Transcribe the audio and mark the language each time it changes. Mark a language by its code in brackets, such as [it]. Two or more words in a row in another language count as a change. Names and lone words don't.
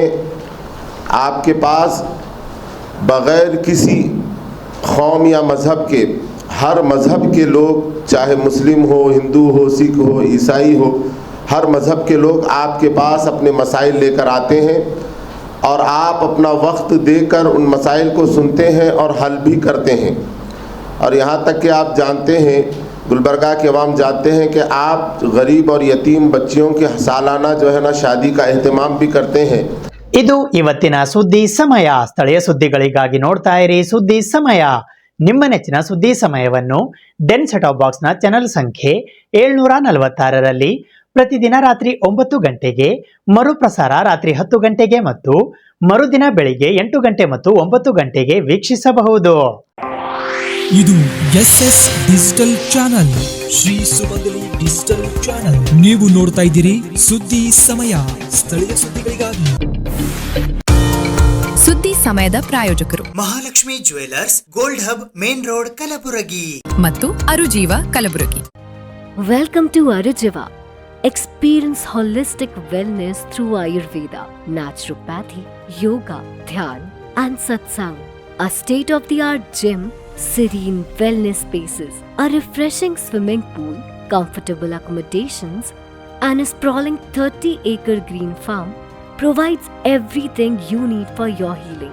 [ur] آپ کے پاس بغیر کسی قوم یا مذہب کے، ہر مذہب کے لوگ، چاہے مسلم ہو، ہندو ہو، سکھ ہو، عیسائی ہو، ہر مذہب کے لوگ آپ کے پاس اپنے مسائل لے کر آتے ہیں اور آپ اپنا وقت دے کر ان مسائل کو سنتے ہیں اور حل بھی کرتے ہیں. اور یہاں تک کہ آپ جانتے ہیں، گلبرگہ کے عوام جانتے ہیں کہ آپ غریب اور یتیم بچیوں کے سالانہ جو ہے نا شادی کا اہتمام بھی کرتے ہیں. [kn] ಇದು ಇವತ್ತಿನ ಸುದ್ದಿ ಸಮಯ. ಸ್ಥಳೀಯ ಸುದ್ದಿಗಳಿಗಾಗಿ ನೋಡ್ತಾ ಇರಿ ಸುದ್ದಿ ಸಮಯ. ನಿಮ್ಮ ನೆಚ್ಚಿನ ಸುದ್ದಿ ಸಮಯವನ್ನು ಡೆನ್ [en] set-top box-na [kn] ಚಾನೆಲ್ ಸಂಖ್ಯೆ 746ರಲ್ಲಿ ಪ್ರತಿದಿನ ರಾತ್ರಿ 9 ಗಂಟೆಗೆ, ಮರುಪ್ರಸಾರ ರಾತ್ರಿ 10 ಗಂಟೆಗೆ ಮತ್ತು ಮರುದಿನ ಬೆಳಿಗ್ಗೆ 8 ಗಂಟೆ ಮತ್ತು 9 ಗಂಟೆಗೆ ವೀಕ್ಷಿಸಬಹುದು. ಇದು SS ಡಿಜಿಟಲ್ ಚಾನಲ್, ಶ್ರೀ ಸುಮಂಗಲಿ ಡಿಜಿಟಲ್ ಚಾನಲ್. ನೀವು ನೋಡ್ತಾ ಇದ್ದೀರಿ ಸುದ್ದಿ ಸಮಯ, ಸ್ಥಳೀಯ ಸುದ್ದಿಗಳಿಗಾಗಿ. ಸುದ್ದಿ ಸಮಯದ ಪ್ರಾಯೋಜಕರು ಮಹಾಲಕ್ಷ್ಮಿ ಜ್ಯುವೆಲರ್ಸ್, ಗೋಲ್ಡ್ ಹಬ್, ಮೇನ್ ರೋಡ್, ಕಲಬುರಗಿ ಮತ್ತು ಅರುಜೀವ ಕಲಬುರಗಿ. [en] Welcome to Arujiva. Experience holistic wellness through Ayurveda, naturopathy, yoga, dhyan, and satsang. A state-of-the-art gym, serene wellness spaces, a refreshing swimming pool, comfortable accommodations, and a sprawling 30-acre green farm provides everything you need for your healing.